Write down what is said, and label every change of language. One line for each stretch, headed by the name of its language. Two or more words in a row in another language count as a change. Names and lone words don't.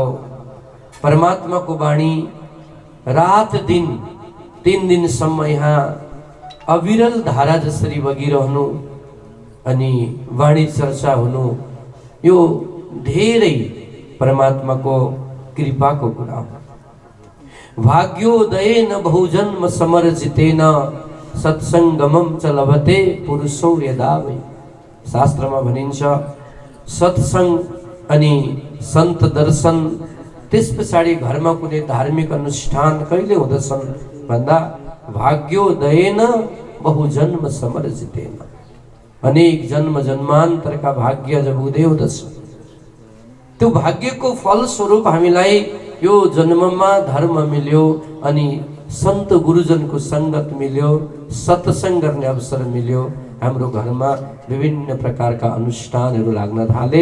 Nepali: परमात्माको वाणी रात दिन 3 दिनसम्म यहाँ अविरल धारा जसरी बगिरहनु अनि वाणी चर्चा हुनु यो धेरै परमात्माको कृपाको कुरा हो।
Sanskrit: भाग्योदयेन बहुजन्म समर्जितेन सत्संगमम च लभते पुरुषौ यदा वै।
Nepali: शास्त्रमा भनिन्छ सत्संग अनि सन्त दर्शन त्यस पछाडि घरमा कुनै धार्मिक अनुष्ठान कहिले हुँदछन् भन्दा
Sanskrit: भाग्योदयेन बहुजन्म समर्जितेन।
Nepali: अनेक जन्म जन्मान्तरका भाग्य जब उदय हुँदछ, त्यो भाग्यको फलस्वरूप हामीलाई यो जन्ममा धर्म मिल्यो अनि सन्त गुरुजनको सङ्गत मिल्यो, सत्सङ्ग गर्ने अवसर मिल्यो। हाम्रो घरमा विभिन्न प्रकारका अनुष्ठानहरू लाग्न थाले।